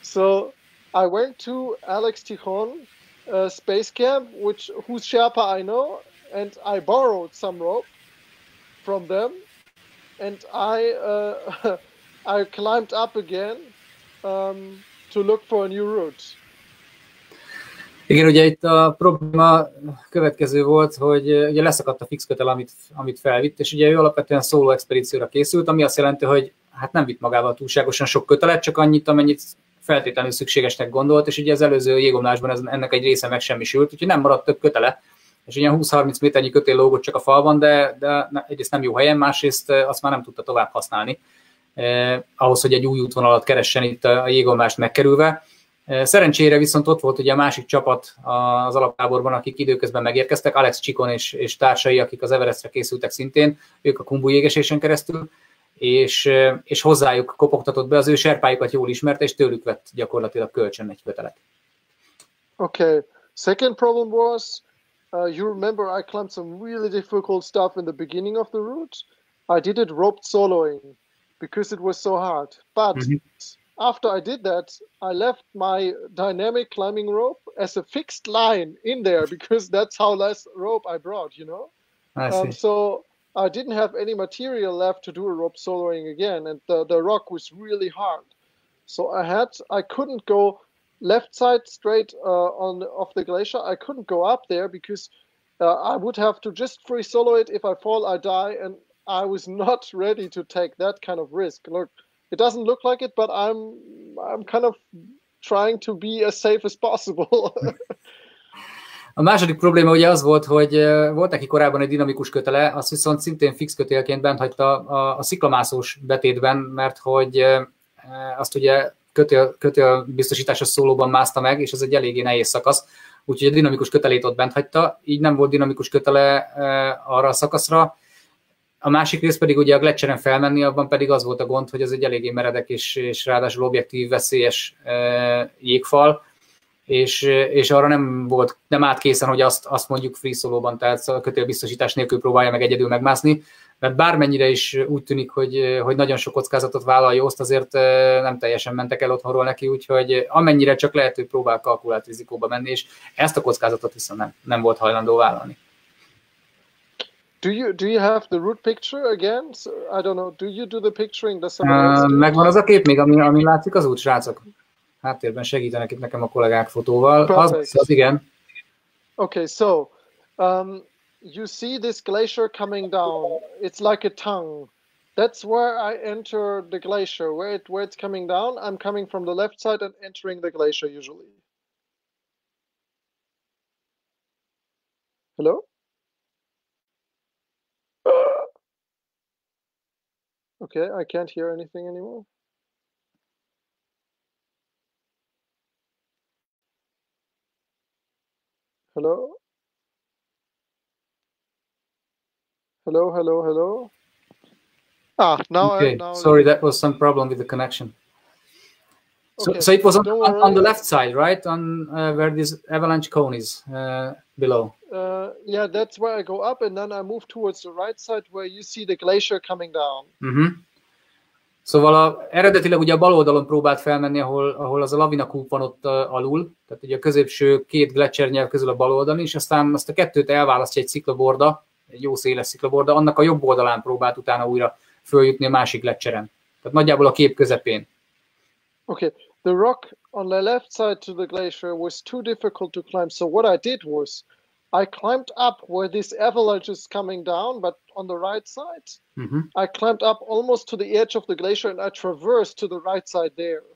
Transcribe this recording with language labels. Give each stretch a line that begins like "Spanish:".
English: So I went to Alex Tichon Space Camp, whose Sherpa I know, and I borrowed some rope from them, and I climbed up again to look for a new route.
Hungarian: Igen, ugye itt a probléma következő volt, hogy ugye leszakadt a fix kötel, amit felvitt, és ugye ő alapvetően szóló expedícióra készült, ami azt jelenti, hogy hát nem vitt magával túlságosan sok kötelet, csak annyit, amennyit feltétlenül szükségesnek gondolt, és ugye az előző jégomlásban ennek egy része megsemmisült, úgyhogy nem maradt több kötele, és ilyen 20-30 méternyi kötél lógott csak a falban, de egyrészt nem jó helyen, másrészt azt már nem tudta tovább használni, ahhoz, hogy egy új útvonalat keressen itt a jégolvást megkerülve. Szerencsére viszont ott volt ugye a másik csapat az alaptáborban, akik időközben megérkeztek, Alex Csikon és társai, akik az Everestre készültek szintén, ők a Khumbu jégesésen keresztül, és hozzájuk kopogtatott be, az ő serpájukat jól ismerte, és tőlük vett gyakorlatilag kölcsön egy kötelet.
English: Okay. Second problem was, you remember I climbed some really difficult stuff in the beginning of the route. I did it roped soloing because it was so hard. But after I did that, I left my dynamic climbing rope as a fixed line in there because that's how less rope I brought, you know? I see. So I didn't have any material left to do a rope soloing again, and the rock was really hard. So I couldn't go left side straight off the glacier. I couldn't go up there because I would have to just free solo it. If I fall, I die, and I was not ready to take that kind of risk. Look, it doesn't look like it, but I'm kind of trying to be as safe as possible.
Hungarian: A második probléma ugye az volt, hogy volt neki korábban egy dinamikus kötele, azt viszont szintén fix kötélként bent hagyta a sziklamászós betétben, mert hogy azt ugye kötél biztosításos szólóban mászta meg, és ez egy eléggé nehéz szakasz, úgyhogy a dinamikus kötelét ott bent hagyta, így nem volt dinamikus kötele arra a szakaszra. A másik rész pedig ugye a gletscheren felmenni, abban pedig az volt a gond, hogy ez egy eléggé meredek és ráadásul objektív, veszélyes jégfal, és arra nem állt készen, hogy azt mondjuk free solo-ban, tehát a kötélbiztosítás nélkül próbálja meg egyedül megmászni, mert bármennyire is úgy tűnik, hogy nagyon sok kockázatot vállal Jost, azért nem teljesen mentek el otthonról neki, úgyhogy amennyire csak lehet, hogy próbál kalkulált rizikóba menni, és ezt a kockázatot viszont nem volt hajlandó vállalni.
English: Do you have the route picture again? So, I don't know. Do you do the picturing?
Hungarian: Megvan az a kép még, ami látszik az út, srácok? Háttérben segítenek itt nekem a kollégák fotóval. Az igen.
English: Okay, so you see this glacier coming down. It's like a tongue. That's where I enter the glacier. Where it's coming down, I'm coming from the left side and entering the glacier usually. Hello? Okay, I can't hear anything anymore. Hello? Hello? Now okay. Sorry, that was some problem with the connection. Okay. So it was on the left side, right? On where this avalanche cone is below. Yeah, that's where I go up, and then I move towards the right side where you see the glacier coming down.
Hungarian: Szóval eredetileg ugye a bal oldalon próbált felmenni, ahol az a lavinakúp van ott alul, tehát ugye a középső két gletszernyelv közül a bal oldalon is, aztán azt a kettőt elválasztja egy sziklaborda, egy jó széles sziklaborda, annak a jobb oldalán próbált utána újra följutni a másik gletszeren. Tehát nagyjából a kép közepén.
English: Okay, the rock on the left side to the glacier was too difficult to climb, so what I did was I climbed up where this avalanche is coming down, but on the right side. I climbed up almost to the edge of the glacier and I traversed to the right side there.